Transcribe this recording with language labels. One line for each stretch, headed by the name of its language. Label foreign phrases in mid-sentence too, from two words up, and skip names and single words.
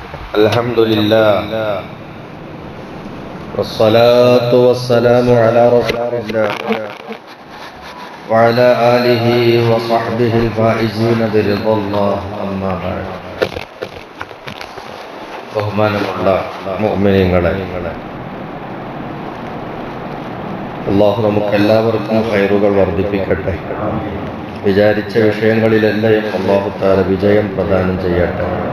Arabic: الحمد لله والصلاة والسلام على رسول الله وعلى آله وصحبه الفائزين برضا الله أما بعد
Malayalam: ബഹുമാനമുള്ള മുഅ്മിനീങ്ങളെ, അല്ലാഹു നമുക്കെല്ലാവർക്കും ഖൈറുകൾ വർദ്ധിപ്പിക്കട്ടെ. വിചാരിച്ച വിഷയങ്ങളിലെല്ലാം അല്ലാഹു തആല വിജയം പ്രദാനം ചെയ്യട്ടെ.